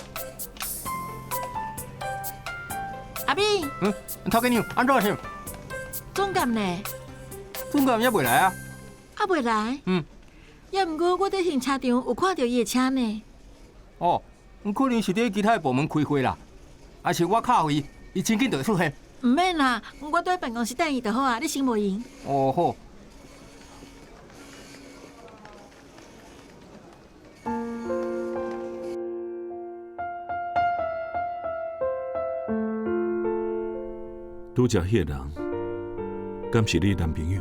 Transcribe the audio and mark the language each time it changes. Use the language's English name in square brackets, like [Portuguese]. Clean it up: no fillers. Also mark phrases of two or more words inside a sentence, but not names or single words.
[Min Nan Chinese] 阿斌，头家娘，安怎样？总监呢？总监也未来啊？啊，未来？也毋过我在停车场有看到伊的车呢。哦，可能是伫其他部门开会啦，还是我敲伊，伊真紧就会出现。唔免啦，我在办公室等伊就好啊，你先无闲。哦好。拄则迄个人，敢是你男朋友？